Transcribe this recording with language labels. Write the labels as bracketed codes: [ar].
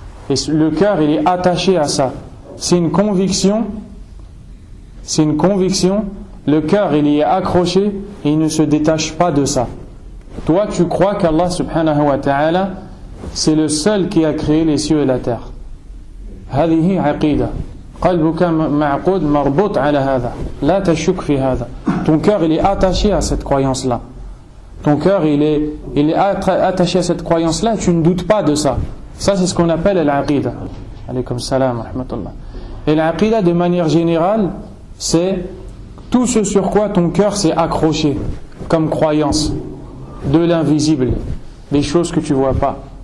[fr] Et le cœur, il est attaché à ça. C'est une conviction. C'est une conviction. Le cœur, il y est accroché et il ne se détache pas de ça. Toi, tu crois qu'Allah subhanahu wa ta'ala, c'est le seul qui a créé les cieux et la terre. [ar] هذه عقيدة. قلبك معقود مربوط على هذا. لا تشك في هذا. [fr] Ton cœur, il est attaché à cette croyance-là. Ton cœur, il est attaché à cette croyance-là, tu ne doutes pas de ça. Ça, c'est ce qu'on appelle l'aqida. [ar] Alaykum salam wa rahmatullah. [fr] Et l'aqida, de manière générale, c'est tout ce sur quoi ton cœur s'est accroché, comme croyance, de l'invisible, des choses que tu ne vois pas.